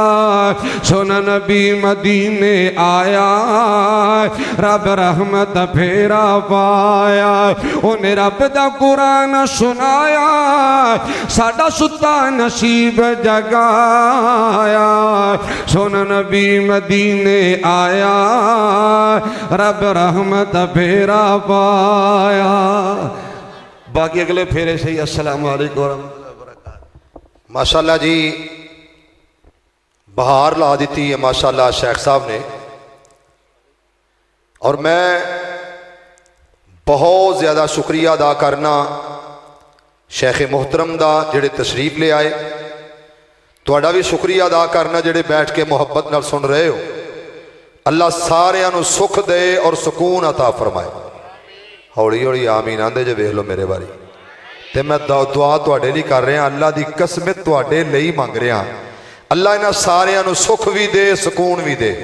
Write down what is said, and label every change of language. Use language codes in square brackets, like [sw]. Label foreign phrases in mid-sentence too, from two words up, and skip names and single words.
[pa] ਸੋਹਣਾ ਨਬੀ ਮਦੀਨੇ ਆਇਆ ਰੱਬ ਰਹਿਮਤ ਫੇਰਾ ਪਾਇਆ ਉਨ੍ਹੇ ਰੱਬ ਦਾ ਕੁਰਾਨ ਸੁਣਾਇਆ ਸਾਡਾ ਸੁੱਤਾ ਨਸੀਬ ਜਗਾਇਆ। ਸੋਹਣਾ ਨਬੀ ਮਦੀਨੇ ਆਇਆ ਰੱਬ ਰਹਿਮਤ ਫੇਰਾ ਪਾਇਆ। ਬਾਕੀ ਅਗਲੇ ਫੇਰੇ ਸੇ ਹੀ [ar] السلام عليكم ورحمة الله وبركاته. [pa] ਮਾਸ਼ਾਅੱਲਾਹ ਜੀ ਬਹਾਰ ਲਾ ਦੀ ਹੈ ਮਾਸ਼ਾਅੱਲਾਹ ਸ਼ੇਖ਼ ਸਾਹਬ ਨੇ ਔਰ ਮੈਂ ਬਹੁਤ ਜ਼ਿਆਦਾ ਸ਼ੁਕਰੀਆ ਅਦਾ ਕਰਨਾ ਸ਼ੇਖ਼ ਮੋਹਤਰਮ ਦਾ ਜਿਹੜੇ ਤਸ਼ਰੀਫ਼ ਲੈ ਆਏ ਤੁਹਾਡਾ ਵੀ ਸ਼ੁਕਰੀਆ ਅਦਾ ਕਰਨਾ ਜਿਹੜੇ ਬੈਠ ਕੇ ਮੁਹੱਬਤ ਨਾਲ ਸੁਣ ਰਹੇ ਹੋ। ਅੱਲਾਹ ਸਾਰਿਆਂ ਨੂੰ ਸੁਖ ਦੇ ਔਰ ਸੁਕੂਨ ਅਤਾ ਫ਼ਰਮਾਏ। ਹੌਲੀ ਹੌਲੀ ਆਮੀਨ ਆਂਹਦੇ ਜੇ ਵੇਖ ਲਓ ਮੇਰੀ ਵਾਰੀ ਤੇ ਮੈਂ ਦੁਆ ਤੁਹਾਡੇ ਲਈ ਕਰ ਰਿਹਾ ਅੱਲਾਹ ਦੀ ਕਸਮ ਤੁਹਾਡੇ ਲਈ ਮੰਗ ਰਿਹਾ ਅੱਲਾਹ ਇਨ੍ਹਾਂ ਸਾਰਿਆਂ ਨੂੰ ਸੁਖ ਵੀ ਦੇ ਸੁਕੂਨ ਵੀ ਦੇ।